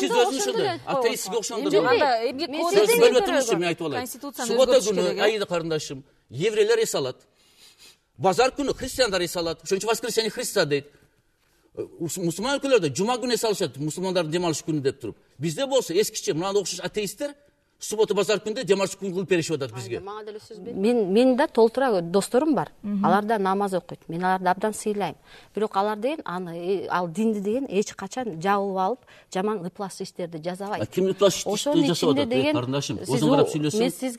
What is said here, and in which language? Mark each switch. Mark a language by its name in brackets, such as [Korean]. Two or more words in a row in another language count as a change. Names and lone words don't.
[Kyrgyz] сиз өзүңүз атеистке окшондо. Суббота күнү, айда карындашым, еврейлер эс алат. Базар күнү христиандар эс алат. Ошон үчүн [Russian] воскресенье Христа [Kyrgyz] дейт. Мусулман өлкөлөрдө жума күнү эс алышат, мусулмандардын дем алыш күнү деп туруп. Бизде болсо эскиче мына окшош атеисттер суббота базар күнде демалыс күн кылып беришип атат бизге. Мен да толтура досторум бар. Алар да намаз окуйт. Мен аларды абдан сыйлайм. Бирок алар деген ал динди деген эч качан жабылып алып, жаман ыплас иштерди жасабайт. Ким ыплас иштерди жасап атат? Карындашым, өзүң карап сүйлөсөң.